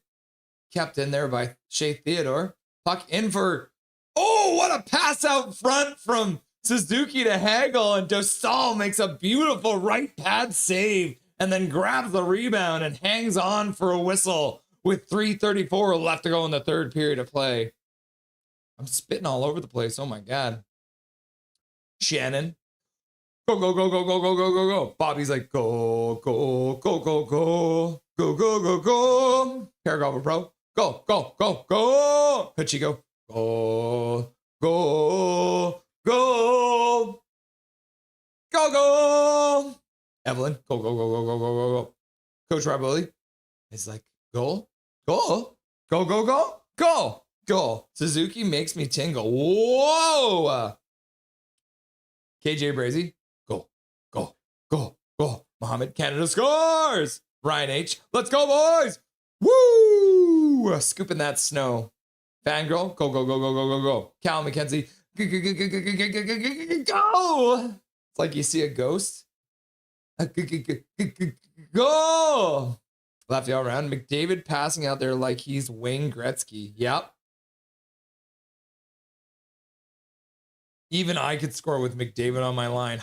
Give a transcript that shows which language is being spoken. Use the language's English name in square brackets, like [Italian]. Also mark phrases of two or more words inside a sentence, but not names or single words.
[English] Kept in there by Shea Theodore. Puck in for, oh, what a pass out front from Suzuki to Hagel, and Dostal makes a beautiful right pad save and then grabs the rebound and hangs on for a whistle with 3:34 left to go in the third period of play. I'm spitting all over the place. Oh my God. Shannon. Go, go, go, go, go, go, go, go, go. Bobby's like, go, go, go, go, go, go, go, go, go. Paragraph Pro. Go, go, go, go. Pachico. Go, go, go. Go, go. Evelyn. Go, go, go, go, go, go, go, go. Coach Raboli is like, go, go, go, go, go, go. Go. Suzuki makes me tingle. Whoa. KJ Brazy. Go, go, go, go. Mohammed. Canada scores. Ryan H. Let's go, boys. Woo. Scooping that snow. Fangirl. Go, go, go, go, go, go, go. Cal McKenzie. Go. It's like you see a ghost. Go. Left all around. McDavid passing out there like he's Wayne Gretzky. Yep. Even I could score with McDavid on my line.